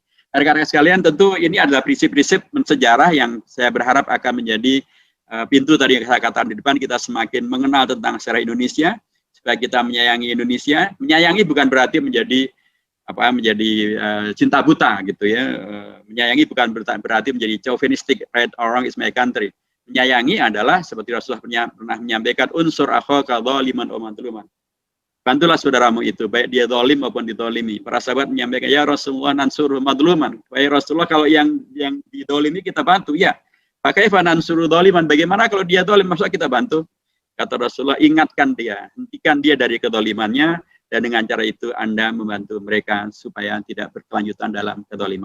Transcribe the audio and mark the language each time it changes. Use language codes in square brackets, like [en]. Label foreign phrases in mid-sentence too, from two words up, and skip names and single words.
[id] Rekan-rekan sekalian, tentu ini adalah prinsip-prinsip sejarah yang saya berharap akan menjadi pintu tadi yang saya katakan di depan, kita semakin mengenal tentang sejarah Indonesia, supaya kita menyayangi Indonesia. Menyayangi bukan berarti menjadi cinta buta gitu ya. Menyayangi bukan berarti menjadi [en] chauvinistic, right or wrong is my country. [id] Menyayangi adalah seperti Rasulullah pernah menyampaikan, [ar] انصر أخاك ظالما و مظلوما. [id] bantulah saudaramu itu, baik dia zalim maupun didolimi. Para sahabat menyampaikan, [ar] يا رسول الله ننصر مظلوما. [id] Wahai Rasulullah, kalau yang didolimi kita bantu, ya. Pakai [ar] ننصر ظالما, [id] bagaimana kalau dia dolim, masa kita bantu? Kata Rasulullah, ingatkan dia, hentikan dia dari kedolimannya, dan dengan cara itu Anda membantu mereka supaya tidak berkelanjutan dalam kedoliman.